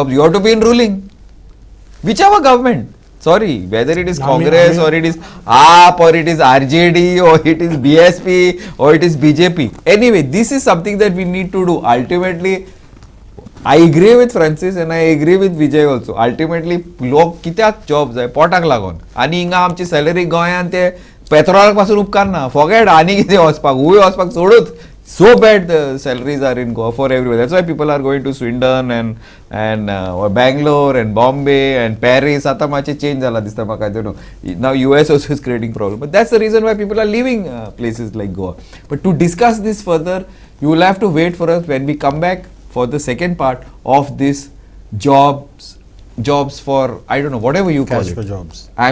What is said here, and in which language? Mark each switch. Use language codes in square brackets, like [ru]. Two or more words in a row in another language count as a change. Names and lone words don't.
[en] You have to be in ruling. Whichever government. Sorry, whether it is Congress or it is AAP or it is RJD or it is BSP or it is BJP. Anyway, this is something that we need to do. Ultimately, I agree with Francis and I agree with Vijay also. Ultimately, [kok] लोक कित्याक जॉब जाय पोटाक लागून आनी हिंगा आमची सॅलरी गोंयांत ते पेट्रोलाक पासून उपकार ना. फॉगेट आनी कितें वचपाक हुंय वचपाक सोडूच. [en] So bad the salaries are in Goa for everywhere. That's why people are going to Swindon and Bangalore and Bombay and Paris. [kok] आता मातशें change जाला दिसता म्हाका. [en] I don't know. Now US also is creating problem. But that's the reason why people are leaving places like Goa. But to discuss this further, you will have to wait for us when we come back for the second part of this jobs for, I don't know, whatever you call cash it. for jobs.